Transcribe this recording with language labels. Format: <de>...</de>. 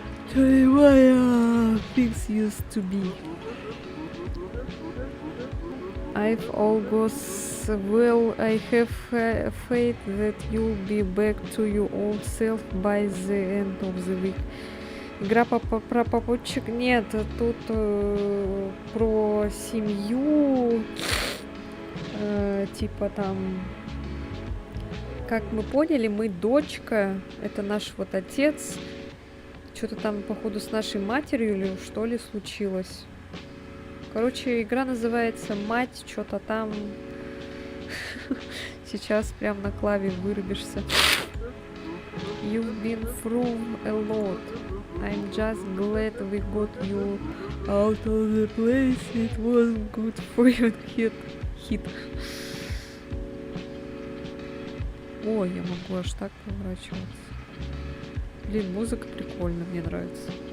<en>Tell me why things used to be. If all goes well, I have faith that you'll be back to your old self by the end of the week.</en> <ru>Игра про попутчик? Нет, тут про семью, типа там, как мы поняли, мы дочка, это наш вот отец, что-то там походу с нашей матерью или что ли случилось. Короче, игра называется «Мать», что-то там. Сейчас прям на клаве вырубишься.</ru> <en>You've been through a lot. I'm just glad we got you out of the place. It wasn't good for your hit.</en> <ru>Ой, я могу аж так поворачиваться. Блин, музыка прикольная, мне нравится.</ru>